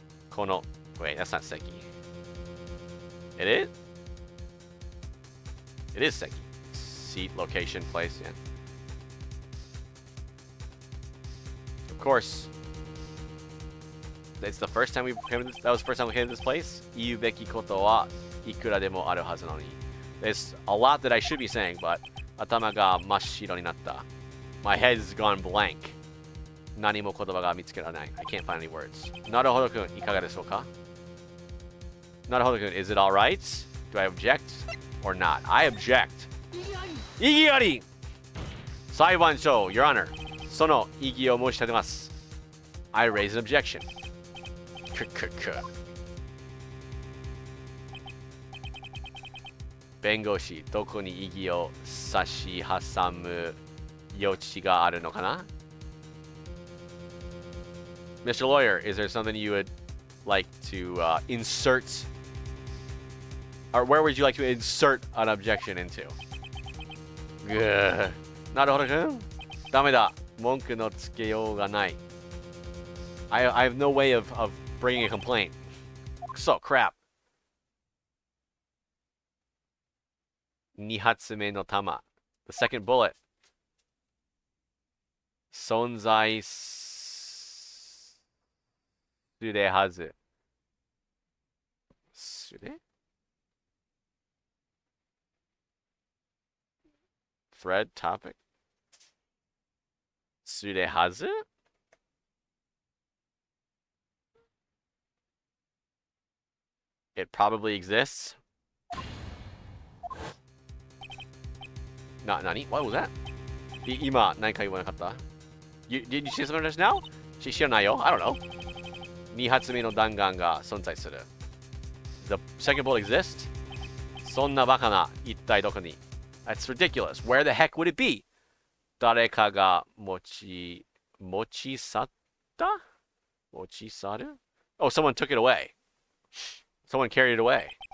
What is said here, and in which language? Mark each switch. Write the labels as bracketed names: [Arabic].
[English] この Wait, that's not 席。 It is? It is 席。Seat, location, place, yeah. Of course. It's the first time we came to this, that was the first time we came to this place. [Japanese] 言うべきことはいくらでもあるはずなのに。 [English] There's a lot that I should be saying, but [Japanese] 頭が真っ白になった。 [English] My head's gone blank. [Japanese] 何も言葉が見つけられない。 [English] I can't find any words. [Japanese] なるほどくん、いかがでしょうかなるほどくん、 [English] is it alright? Do I object or not? I object. [Japanese] 異議あり裁判所、 [English] Your Honor. [Japanese] その異議を申し立てます。 [English] I raise an objection. [Japanese] 弁護士、どこに異議を差し挟む余地があるのかな [English] Mr. Lawyer, is there something you would like to insert, or where would you like to insert an objection into? [Japanese] Naruhodo-kun? Dameda. Monku no tsukeyou ga nai. [English] I have no way of bringing a complaint. So crap. [Japanese] 2発目の弾. [English] The second bullet. [Japanese] 存在するはず。する? [English] Thread topic. [Japanese] するはず? [English] It probably exists. [Japanese] Nani? [English] What was that? [Japanese] 今、何か言わなかった? [English] Did you see something just now? [Japanese] 知らないよ. [English] I don't know. [Japanese] 2発目の弾丸が存在する. [English] The second bullet exists? [Japanese] そんなバカな、一体どこに? [English] That's ridiculous. Where the heck would it be? [Japanese] 誰かが持ち去った?持ち去る? [English] Oh, someone took it away. Someone carried it away.